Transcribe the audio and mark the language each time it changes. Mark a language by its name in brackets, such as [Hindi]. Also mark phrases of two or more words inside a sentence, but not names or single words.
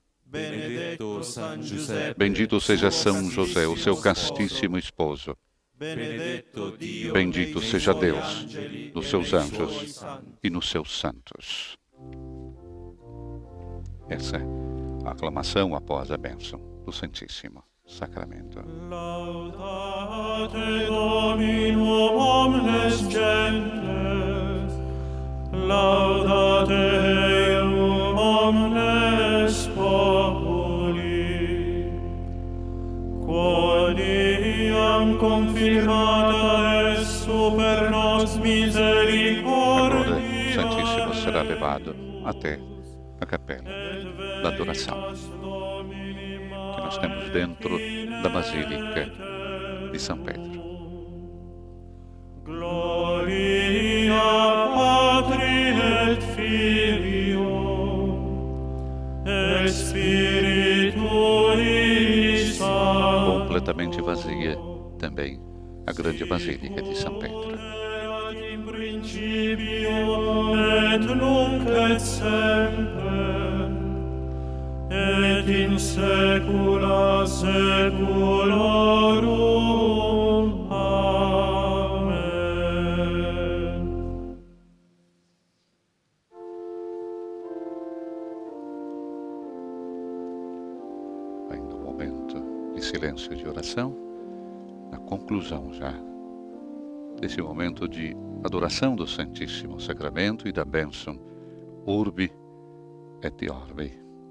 [Portuguese] Bendito seja São José, o seu castíssimo esposo. Bendito seja Deus, nos seus anjos e nos seus santos. Essa é a aclamação após a bênção do Santíssimo Sacramento. [Latin] Laudate Dominum omnes gentes, laudate Deum omnes populi, quod iam confirmata est super nos misericordia. [Portuguese] Agora o Santíssimo será levado até a capela da adoração que nós temos dentro da Basílica de São Pedro. [Latin] Gloria Patri et Filio et Spiritui Sancto. [Portuguese] Completamente vazia também a grande Basílica de São Pedro. [Latin] In principio et nunc et semper et in saecula saeculorum. Amen. [Portuguese] Ainda um momento de silêncio e de oração, na conclusão já desse momento de adoração do Santíssimo Sacramento e da bênção [Latin] Urbi et Orbi.